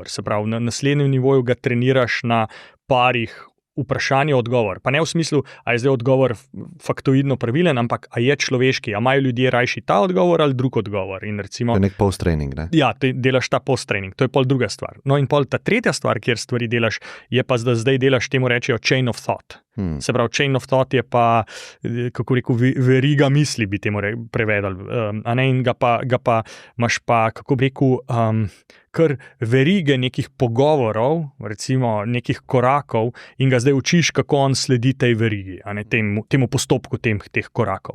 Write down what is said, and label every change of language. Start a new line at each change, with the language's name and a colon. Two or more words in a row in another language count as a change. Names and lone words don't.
Slovenian: Se pravi, na naslednjem nivoju ga treniraš na parih vprašanje odgovor. Pa ne v smislu, a je zdaj odgovor faktoidno pravilen, ampak a je človeški, a imajo ljudje rajši ta odgovor ali drug odgovor. In recimo, to je nek post-training, ne? Ja, delaš ta post-training, to je pol druga stvar. No in pol ta tretja stvar, kjer stvari delaš, je pa, da zdaj delaš, temu rečejo
English: chain of thought.
Slovenian: Se pravi,
English: chain of thought
Slovenian: je pa, kako rekel, veriga misli bi temu prevedali. A ne, in ga pa imaš pa, kako bi rekel, kar verige nekih pogovorov, recimo nekih korakov, in ga zdaj učiš, kako on sledi tej verigi, a ne, temu postopku teh korakov.